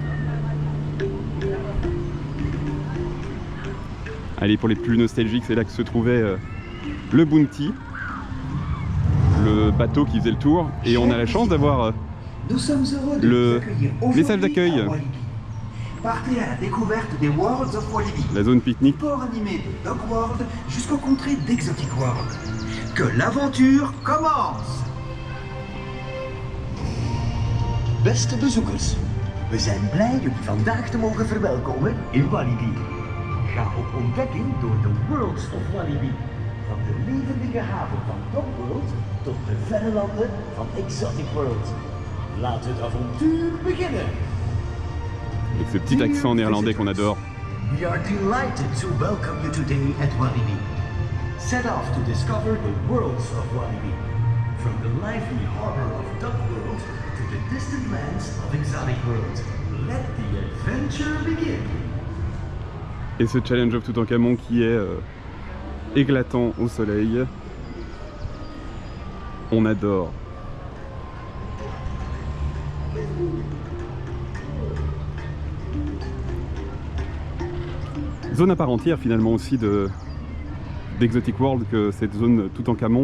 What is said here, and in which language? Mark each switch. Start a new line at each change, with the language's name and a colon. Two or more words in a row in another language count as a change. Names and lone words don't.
French: Allez, pour les plus nostalgiques, c'est là que se trouvait le Bounty, le bateau qui faisait le tour, et on a la chance d'avoir le message d'accueil. Partez à la découverte des Worlds of Walibi. La zone pique-nique. Port animé de Dog World jusqu'aux contrées d'Exotic World. Que l'aventure commence!
Dutch: Beste bezoekers, we zijn blij jullie vandaag te mogen verwelkomen in Walibi. Ga op ontdekking door de Worlds of Walibi. Van de levendige haven van Dog World tot de verre landen van Exotic World. Laat het avontuur beginnen!
French: Avec ce petit accent néerlandais qu'on adore.
English: We are delighted to welcome you today at Walibi. Set off to discover the worlds of Walibi. From the lively harbor of Duck World to the distant lands of Exotic Sonic World. Let the adventure begin.
French: Et ce Challenge of Toutankhamon qui est éclatant au soleil. On adore. Zone à part entière finalement aussi d'Exotic World que cette zone Toutankhamon.